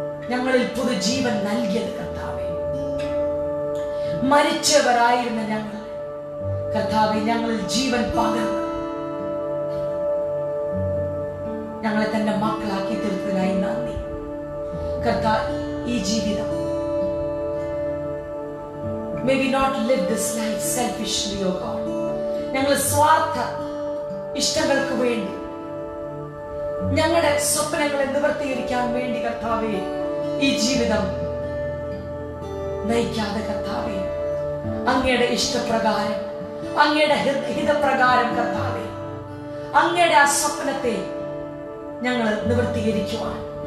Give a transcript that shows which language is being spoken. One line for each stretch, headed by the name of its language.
Malayalam: ഞങ്ങളിൽ പുതുജീവൻ നൽകിയത് കർത്താവേ. മരിച്ചവരായിരുന്ന ഞങ്ങൾ കർത്താവേ ഞങ്ങളിൽ ജീവൻ പകർന്നു ഞങ്ങളെ തന്റെ മക്കളാക്കി തീർത്തതിനായി നന്ദി കർത്താവ്. ഈ ജീവിതം
English: may we not live this life selfishly, oh God.
Malayalam: ഞങ്ങൾ സ്വാർത്ഥ ഇഷ്ടങ്ങൾക്ക് വേണ്ടി, ഞങ്ങളുടെ സ്വപ്നങ്ങളെ നിവർത്തീകരിക്കാൻ വേണ്ടി കർത്താവേ ഈ ജീവിതം നയിക്കാതെ കർത്താവേ അങ്ങയുടെ ഇഷ്ടപ്രകാരം, അങ്ങയുടെ ഹിതപ്രകാരം കർത്താവേ അങ്ങയുടെ ആ സ്വപ്നത്തെ ഞങ്ങൾ നിവർത്തീകരിക്കുവാൻ